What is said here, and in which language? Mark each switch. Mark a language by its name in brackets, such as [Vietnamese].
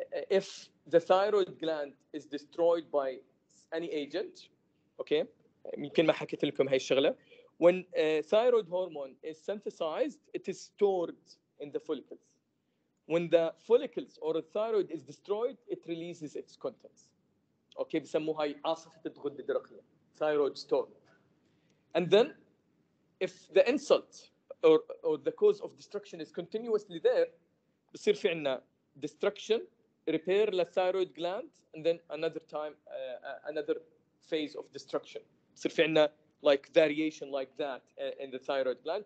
[English] If the thyroid gland is destroyed by any agent, okay, [Arabic] يمكن ما حكيت لكم هاي الشغلة. [English] When thyroid hormone is synthesized, it is stored in the follicles. When the follicles or the thyroid is destroyed, it releases its contents. [Arabic] Okay, بسموها هاي عاصفة الغدة الدرقية, [English] thyroid storm. And then, if the insult or the cause of destruction is continuously there, [Arabic] بصير في عنا [English] destruction, repair للthyroid gland, and then another time, another phase of destruction. [Arabic] بصير في عنا [English] like variation like that [Arabic] in the thyroid gland.